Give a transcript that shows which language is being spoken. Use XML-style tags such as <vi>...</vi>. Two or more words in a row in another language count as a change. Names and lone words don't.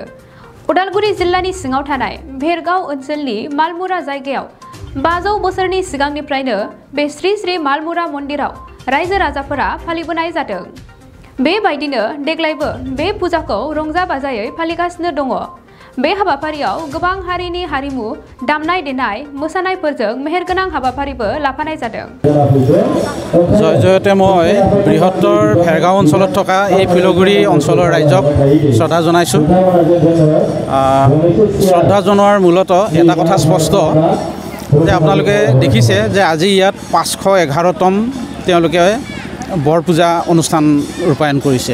<brx>उदालगुरि जिल्लानि सिङाव थानाय भेरगाव ओनसोलनि मालमुरा जायगायाव 500 बोसोरनि सिगांनिफ्रायनो बे श्री श्री मालमुरा मन्दिराव रायजो राजाफोरा फालिबोनाय जादों। बेबायदिनो देग्लायबो बे फुजाखौ रंजा बाजायै फालिगासिनो दङ। बे हाबाफारियाव गोबां हारिनि हारिमु दामनाय देनाय मोसानायफोरजों मेहेरगोनां हाबाफारिबो लाफानाय जादों।</brx> <as>जय जयते মই বৃহত্তৰ ভেৰগাঁও অঞ্চলত থকা এই ফিলগুৰি অঞ্চলৰ ৰাইজক শ্ৰদ্ধা জনাইছোঁ। শ্ৰদ্ধা জনোৱাৰ মূলত এটা কথা স্পষ্ট যে আপোনালোকে দেখিছে যে আজি ইয়াত 511তম তেওঁলোকে বৰ পূজা অনুষ্ঠান ৰূপায়ণ কৰিছে।</as>